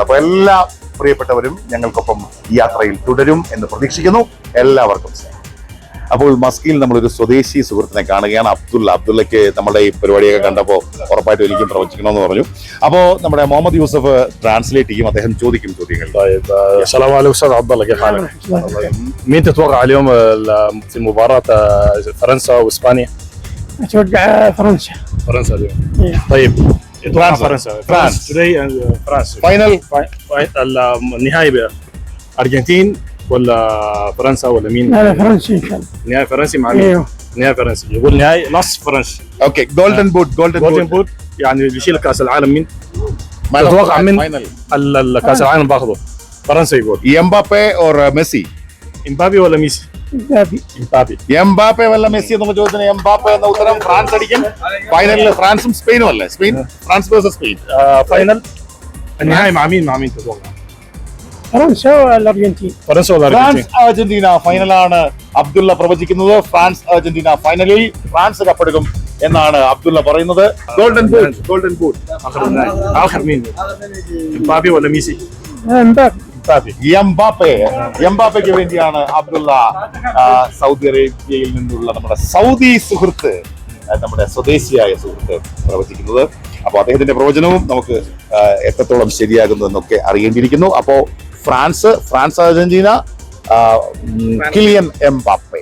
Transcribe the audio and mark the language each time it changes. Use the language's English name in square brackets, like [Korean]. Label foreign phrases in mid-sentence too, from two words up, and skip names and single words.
[Malayalam] അപ്പൊ എല്ലാ പ്രിയപ്പെട്ടവരും ഞങ്ങൾക്കൊപ്പം ഈ യാത്രയിൽ തുടരും എന്ന് പ്രതീക്ഷിക്കുന്നു. എല്ലാവർക്കും. അപ്പോൾ മസ്കിയിൽ നമ്മളൊരു സ്വദേശി സുഹൃത്തിനെ കാണുകയാണ്, അബ്ദുള്ളയ്ക്ക് നമ്മുടെ ഈ പരിപാടിയൊക്കെ കണ്ടപ്പോൾ ഉറപ്പായിട്ടും എനിക്കും പ്രവചിക്കണമെന്ന് പറഞ്ഞു. അപ്പോൾ നമ്മുടെ മുഹമ്മദ് യൂസഫ് ട്രാൻസ്ലേറ്റ് ചെയ്യും, അദ്ദേഹം ചോദിക്കും ചോദ്യങ്ങൾ. [Arabic] طيب السلام عليكم استاذ عبد الله، كيف حالك؟ مين تتوقع اليوم في مباراة فرنسا واسبانيا؟ اتوقع فرنسا. فرنسا اليوم. إيه. طيب اتوقع فرنسا. فرانس. today فرنسا. [Malayalam] ഫൈനൽ [Arabic] النهائي ارجنتين ولا فرنسا ولا مين؟ لا فرنسا ان شاء الله. نهائي فرنسي مع مين؟ ايوه نهائي فرنسي. يقول نهائي نص فرنسي. [English] Okay. Golden boot. Golden boot [Arabic] يعني اللي بيشيل كاس العالم مين؟ تتوقع من كاس العالم باخذه؟ فرنسا يقول. [Malayalam] എംബാപ്പെ ഓർ മെസ്സി? [Arabic] امبابي ولا ميسي؟ امبابي. امبابي. [Malayalam] എംബാപ്പെ വല്ല മെസ്സി എന്നുള്ള ചോദ്യത്തിന് എംബാപ്പെ എന്ന ഉത്തരം. ഫ്രാൻസ് അടിക്കും. ഫൈനലിൽ ഫ്രാൻസും സ്പെയിനും അല്ലേ? ഫ്രാൻസ് വേഴ്സസ് സ്പെയിൻ. [Arabic] فاينل النهائي مع مين تتوقع؟ فرنسا والارجنتين. فرنسا ولا ഫ്രാൻസ് الارجنتين؟ [Malayalam] അർജന്റീന ഫൈനലാണ് അബ്ദുള്ള പ്രവചിക്കുന്നത്. ഫ്രാൻസ് അർജന്റീന ഫൈനലിൽ ഫ്രാൻസ് കപ്പെടുക്കും എന്നാണ് അബ്ദുള്ള പറയുന്നത്. [English] Golden boot. [Arabic] اخر مين؟ امبابي ولا ميسي؟ امبابي. امبابي. [Malayalam] എംബാപ്പയ്ക്ക് വേണ്ടിയാണ് അബ്ദുള്ള സൗദി അറേബ്യയിൽ നിന്നുള്ള നമ്മുടെ സൗദി സുഹൃത്ത്, നമ്മുടെ സ്വദേശിയായ സുഹൃത്ത് പ്രവചിക്കുന്നത്. അപ്പൊ അദ്ദേഹത്തിന്റെ പ്രവചനവും നമുക്ക് എത്രത്തോളം ശരിയാകുന്നതെന്നൊക്കെ അറിയേണ്ടിയിരിക്കുന്നു. അപ്പോ ഫ്രാൻസ് അർജന്റീന, കിലിയൻ എംബാപ്പെ.